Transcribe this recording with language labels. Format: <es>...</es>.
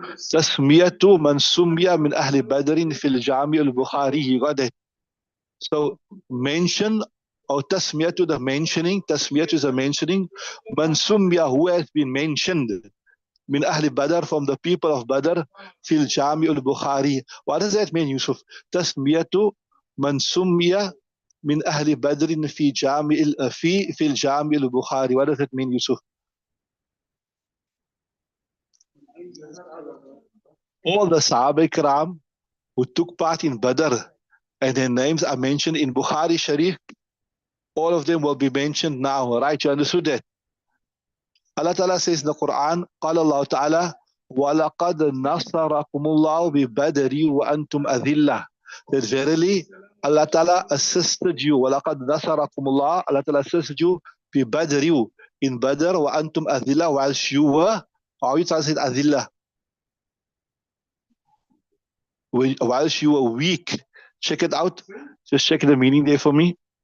<ar>تسمية من سمي من أهل بدر في الجامع البخاري.</ar> <en>You got that? So mention or tasmiyah to the mentioning, tasmiyah is a mentioning,</en> <ar>man sumya,</ar> <en>who has been mentioned,</en> <ar>min ahli Badr,</ar> <en>from the people of Badr,</en> <ar>fil Jami al-Bukhari.</ar> <en>What does that mean, Yusuf?</en> <ar>Tasmiyatu man sumya min ahli Badr fil Jami al-Bukhari.</ar> <en>What does that mean, Yusuf? All the Sahaba Ikram who took part in Badr and their names are mentioned in Bukhari Shareef, all of them will be mentioned now, right? You understood that? Allah Ta'ala says in the Quran,</en> <ar>قال الله تعالى, وَلَقَدْ نَصَرَكُمُ اللَّهُ بِبَدْرِ وَأَنْتُمْ أَذِلَّةٌ.</ar> <en>That verily Allah Ta'ala assisted you.</en> <ar>وَلَقَدْ نَصَرَكُمُ اللَّهُ,</ar> <en>Allah Ta'ala assisted you</en> <ar>بِبَدْرِ,</ar> <en>in Badr,</en> <ar>وَأَنْتُمْ أَذِلَّةٌ,</ar> <en>whilst you were, how you translate أذلة? Whilst you were weak. Check it out. Just check the meaning there for me.</en>